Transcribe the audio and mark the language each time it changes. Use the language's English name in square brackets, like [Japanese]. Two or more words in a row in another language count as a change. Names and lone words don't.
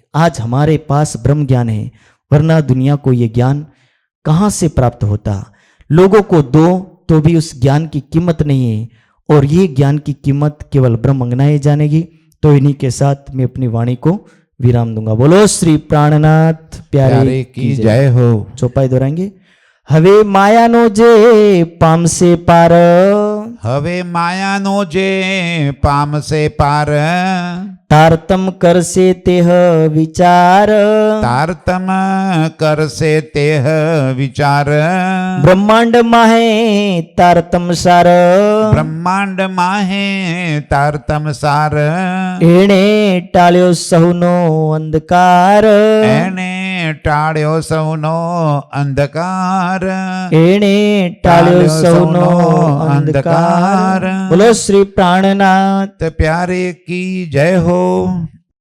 [Hindi] आज हमारे पास ब्रह्म ज्ञान है, वरना दुनिया को ये ज्ञान कहाँ से प्राप्त होता? लोगों को दो तो भी उस ज्ञान की कीमत नहीं है, और ये ज्ञान की कीमत केवल ब्रह्मंगनाएं जानेगी। तो इन्हीं के साथ मैं अपनी वाणी को विराम दूंगा। बोलो श्री प्राणनाथ प्यारे की जय हो। चौपाई दोहराएंगे। [Gujarati] હવે માયાનો જે પામશે પાર, હવે માયાનો જે પામશે પાર, તારતમ કરશે તેહ વિચાર, તારતમ કરશે તેહ વિચાર, બ્રહ્માંડ માહે તારતમ સાર, બ્રહ્માંડ માહે તારતમ સાર, એણે ટાળ્યો સહુનો અંધકાર, એને ટાળ્યો સૌનો અંધકાર, એણે ટાળ્યો સહુનો અંધકાર। [Hindi] बोलो श्री प्राणनाथ प्यारे की जय हो।